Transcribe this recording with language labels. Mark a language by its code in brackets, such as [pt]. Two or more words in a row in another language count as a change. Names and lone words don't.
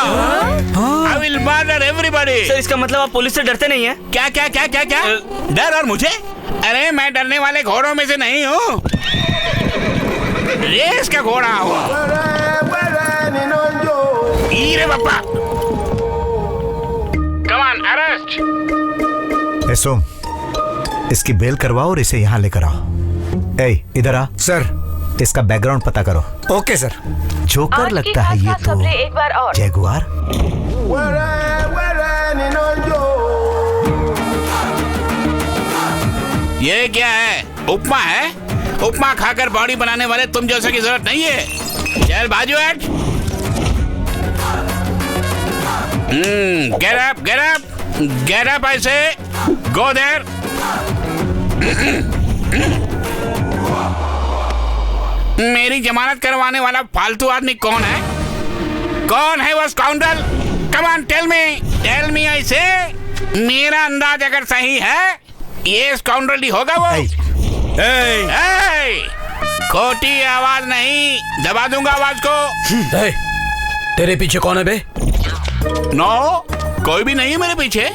[en] I will murder everybody. [hi] सर, इसका मतलब आप पुलिस से डरते नहीं हैं? क्या क्या क्या क्या क्या? डर और मुझे? अरे मैं डरने वाले घोड़ों में से नहीं हूँ। रेस का घोड़ा हूँ। ईरे बापा। [en] Come on, arrest. [hi] सोम, इसकी बेल करवाओ और इसे यहाँ लेकर आओ। ए, इधर आ। सर, इसका बैकग्राउंड पता करो। [en] OK sir. [hi] जोकर लगता है ये तो। एक बार और। जैगुआर। ये क्या है? उपमा है? उपमा खाकर बॉडी बनाने वाले तुम जैसे की जरूरत नहीं है। चल बाजू हट। [en] Get up, get up, get up, I say. Go there. [hi] मेरी जमानत करवाने वाला फालतू आदमी कौन है? कौन है वो स्काउंडल? [en] Come on, tell me, I say. [hi] मेरा अंदाज अगर सही है, ये स्काउंडल ही होगा वो। खोटी आवाज नहीं, दबा दूंगा आवाज को। तेरे पीछे कौन है बे? नो, कोई भी नहीं है मेरे पीछे।